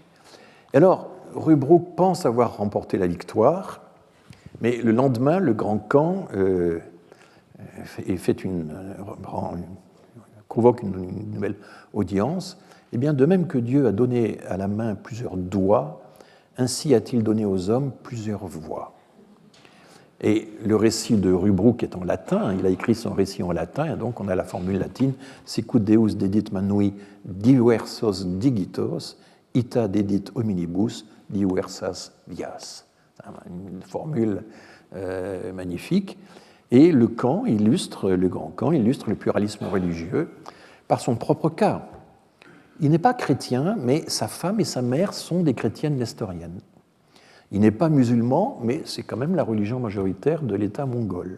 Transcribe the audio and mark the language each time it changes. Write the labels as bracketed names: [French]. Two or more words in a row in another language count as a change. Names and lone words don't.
[French] Et alors, Rubruck pense avoir remporté la victoire, mais le lendemain, le grand Khan convoque une nouvelle audience. Et bien, de même que Dieu a donné à la main plusieurs doigts, ainsi a-t-il donné aux hommes plusieurs voix. Et le récit de Rubruck est en latin, il a écrit son récit en latin, et donc on a la formule latine [Latin] Sicut Deus dedit manui diversos digitos, ita dedit hominibus diversas vias. [French] Une formule magnifique. Et le grand camp illustre le pluralisme religieux par son propre cas. Il n'est pas chrétien, mais sa femme et sa mère sont des chrétiennes nestoriennes. Il n'est pas musulman, mais c'est quand même la religion majoritaire de l'État mongol.